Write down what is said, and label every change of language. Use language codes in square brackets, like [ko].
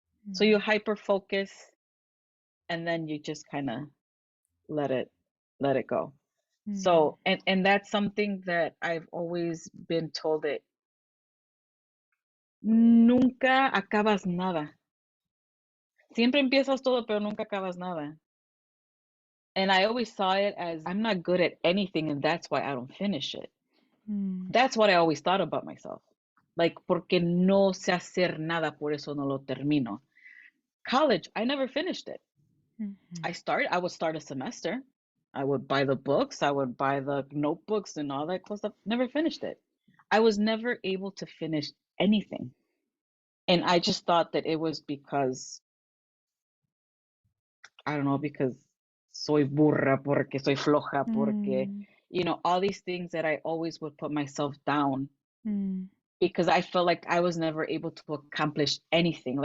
[en] So you hyper focus, and then you just kind of let it go. So, and that's something that I've always been told, that [es] nunca acabas nada. Siempre empiezas todo, pero nunca acabas nada. [en] And I always saw it as, I'm not good at anything, and that's why I don't finish it. That's what I always thought about myself. Like, [es] porque no sé hacer nada, por eso no lo termino. [en] College, I never finished it. I would start a semester. I would buy the books, I would buy the notebooks and all that cool stuff. Never finished it. I was never able to finish anything. And I just thought that it was because, I don't know, because [es] soy burra, porque soy floja, porque, [en] all these things that I always would put myself down because I felt like I was never able to accomplish anything.